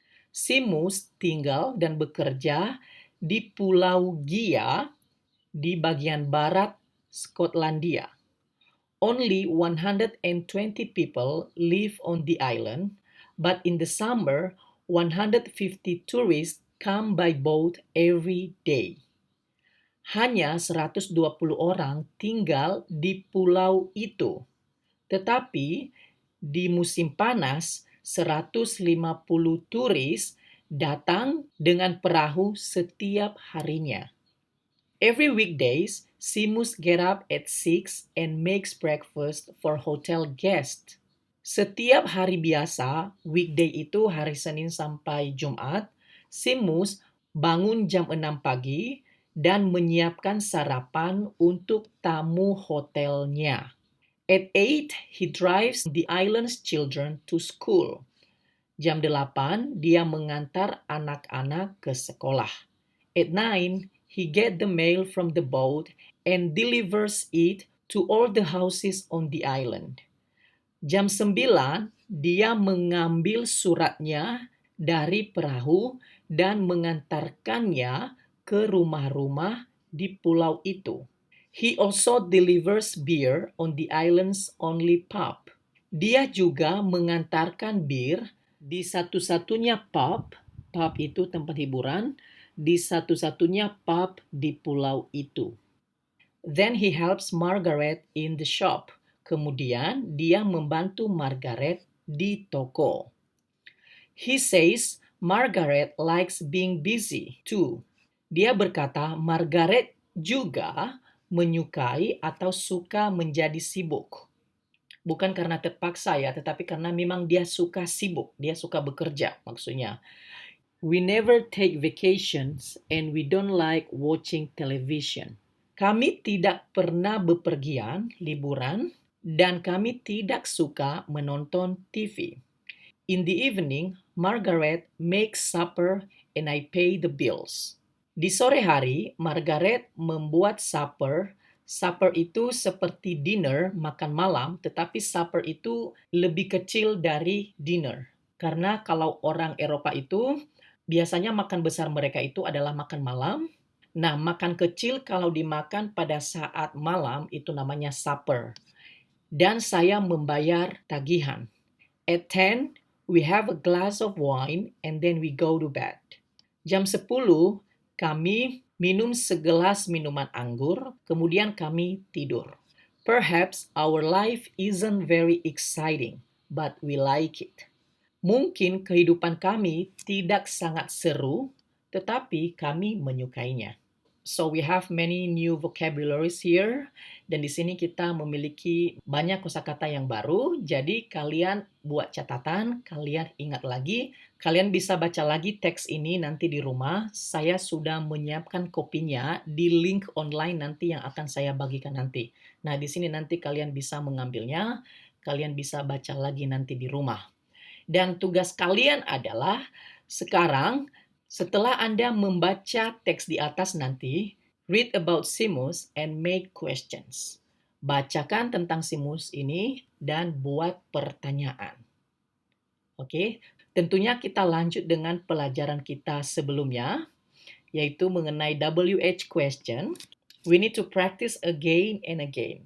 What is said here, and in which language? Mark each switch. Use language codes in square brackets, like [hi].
[id] Seamus tinggal dan bekerja di Pulau Gia di bagian barat Skotlandia. [en] Only 120 people live on the island, but in the summer, 150 tourists come by boat every day. [id] Hanya 120 orang tinggal di pulau itu. Tetapi di musim panas, 150 turis datang dengan perahu setiap harinya. [en] Every weekdays, Seamus get up at 6 and makes breakfast for hotel guests. [id] Setiap hari biasa, weekday itu hari Senin sampai Jumat, Seamus bangun jam 6 pagi dan menyiapkan sarapan untuk tamu hotelnya. [en] At 8, he drives the island's children to school. [id] Jam 8, dia mengantar anak-anak ke sekolah. [en] At 9, he get the mail from the boat and delivers it to all the houses on the island. [id] Jam 9, dia mengambil suratnya dari perahu dan mengantarkannya ke rumah-rumah di pulau itu. [en] He also delivers beer on the island's only pub. [id] Dia juga mengantarkan bir di satu-satunya pub itu tempat hiburan, di satu-satunya pub di pulau itu. [en] Then he helps Margaret in the shop. [id] Kemudian dia membantu Margaret di toko. [en] He says Margaret likes being busy too. [id] Dia berkata Margaret juga menyukai atau suka menjadi sibuk. Bukan karena terpaksa ya, tetapi karena memang dia suka sibuk, dia suka bekerja maksudnya. [en] We never take vacations and we don't like watching television. [id] Kami tidak pernah bepergian, liburan, dan kami tidak suka menonton TV. [en] In the evening, Margaret makes supper and I pay the bills. [id] Di sore hari, Margaret membuat supper. Supper itu seperti dinner, makan malam, tetapi supper itu lebih kecil dari dinner. Karena kalau orang Eropa itu biasanya makan besar mereka itu adalah makan malam. Nah, makan kecil kalau dimakan pada saat malam itu namanya supper. Dan saya membayar tagihan. [en] At 10, we have a glass of wine and then we go to bed. [id] Jam 10, kami minum segelas minuman anggur, kemudian kami tidur. [en] Perhaps our life isn't very exciting, but we like it. [id] Mungkin kehidupan kami tidak sangat seru, tetapi kami menyukainya. [en] So we have many new vocabularies here. [id] Dan di sini kita memiliki banyak kosakata yang baru. Jadi kalian buat catatan, kalian ingat lagi. Kalian bisa baca lagi teks ini nanti di rumah. Saya sudah menyiapkan kopinya di link online nanti yang akan saya bagikan nanti. Nah, di sini nanti kalian bisa mengambilnya. Kalian bisa baca lagi nanti di rumah. Dan tugas kalian adalah sekarang setelah Anda membaca teks di atas nanti, [en] read about Simus and make questions. [id] Bacakan tentang Simus ini dan buat pertanyaan. Oke, tentunya kita lanjut dengan pelajaran kita sebelumnya, yaitu mengenai WH question. [en] We need to practice again and again.